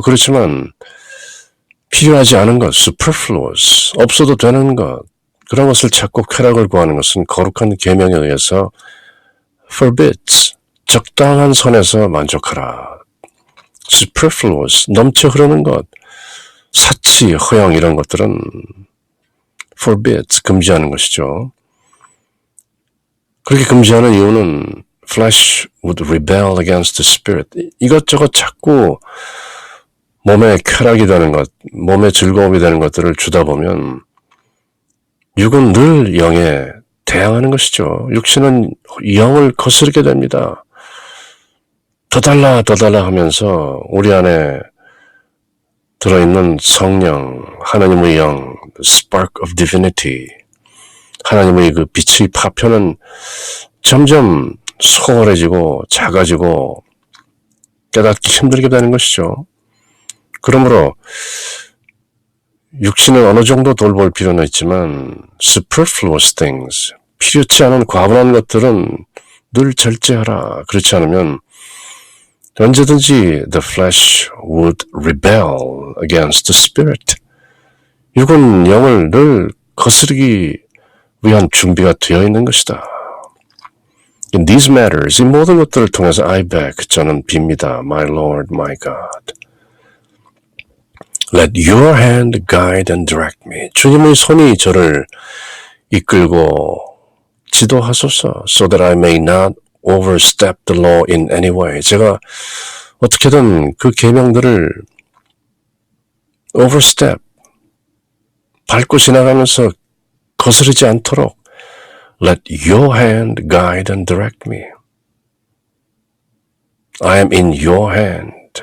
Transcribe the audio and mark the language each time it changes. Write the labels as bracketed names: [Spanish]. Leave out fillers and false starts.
[Korean] 그렇지만 필요하지 않은 것, superfluous, 없어도 되는 것, 그런 것을 찾고 쾌락을 구하는 것은 거룩한 계명에 의해서 forbids, 적당한 선에서 만족하라. superfluous, 넘쳐 흐르는 것, 사치, 허영 이런 것들은 forbids, 금지하는 것이죠. 그렇게 금지하는 이유는 [English] flesh would rebel against the spirit. [Korean] 이것저것 자꾸 몸에 쾌락이 되는 것, 몸에 즐거움이 되는 것들을 주다 보면 육은 늘 영에 대항하는 것이죠. 육신은 영을 거스르게 됩니다. 더 달라 하면서 우리 안에 들어있는 성령, 하나님의 영, [English] spark of divinity, [Korean] 하나님의 그 빛의 파편은 점점 소홀해지고 작아지고 깨닫기 힘들게 되는 것이죠. 그러므로 육신을 어느 정도 돌볼 필요는 있지만 superfluous things, 필요치 않은 과분한 것들은 늘 절제하라. 그렇지 않으면 언제든지 [English] the flesh would rebel against the spirit. [Korean] 육은 영을 늘 거스르기 위한 준비가 되어 있는 것이다. [English] In these matters, [Korean] 이 모든 것들을 통해서 [English] I beg, [Korean] 저는 빕니다. [English] My Lord, my God. Let your hand guide and direct me. [Korean] 주님의 손이 저를 이끌고 지도하소서. [English] So that I may not overstep the law in any way. [Korean] 제가 어떻게든 그 계명들을 overstep, 밟고 지나가면서 거스르지 않도록 [English] Let your hand guide and direct me. I am in your hand.